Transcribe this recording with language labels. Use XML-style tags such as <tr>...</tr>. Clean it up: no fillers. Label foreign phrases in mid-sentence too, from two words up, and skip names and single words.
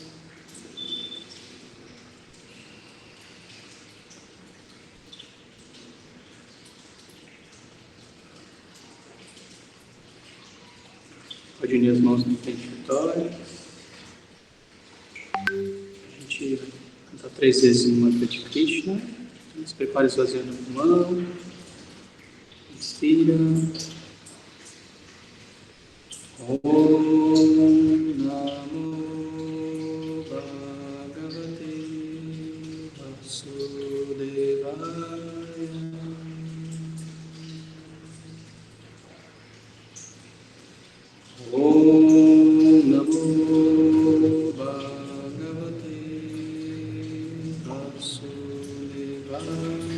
<pt>Pode unir as mãos no frente do tórax. A gente vai cantar 3 vezes o mantra de Krishna. Então, se prepare esvaziando o pulmão. Inspira.</pt> <sa>Om Namo Bhagavate Vasudevaya. Om Namo Bhagavate Vasudevaya.</sa>